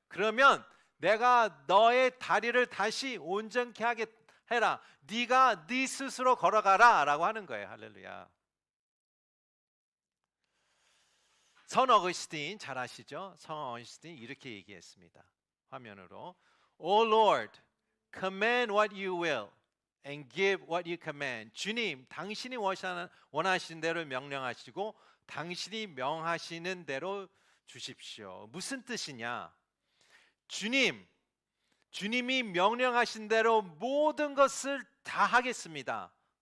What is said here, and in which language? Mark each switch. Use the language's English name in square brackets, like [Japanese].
[Korean] 그러면 내가 너의 다리를 다시 온전케 하게 해라. 네가 네 스스로 걸어가라 라고 하는 거예요. 할렐루야. 선 어거스틴 잘 아시죠? 선 어거스틴 이렇게 얘기했습니다. 화면으로 [English] O Lord, command what you will and give what you command. [Korean] 주님, 당신이 원하시는 대로 명령하시고 당신이 명하시는 대로 주십시오. 무슨 뜻이냐? 주님이 명령하신 대로 모든 것을 다 하겠습니다.